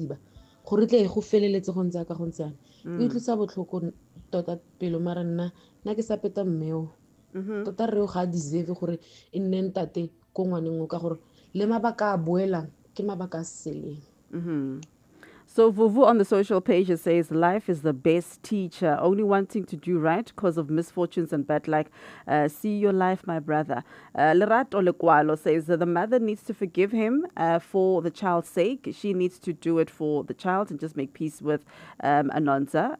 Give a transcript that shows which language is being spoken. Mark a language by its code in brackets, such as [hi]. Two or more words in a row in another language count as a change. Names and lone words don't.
[tn] Gore tle go feleletse go ntse ka go ntsana. E utlwisa botlhoko tota pelo mara nna ke sa peta mmeo tota reo ga a deserve gore e nne ntate ko ngwaneng o ka gore le mabaka a boelang ke mabaka a seleng. [en] So Vuvu on the social page says, life is the best teacher, only wanting to do right because of misfortunes and bad luck. See your life, my brother. Lerato Lekwalo says that the mother needs to forgive him for the child's sake. She needs to do it for the child and just make peace with Anonza.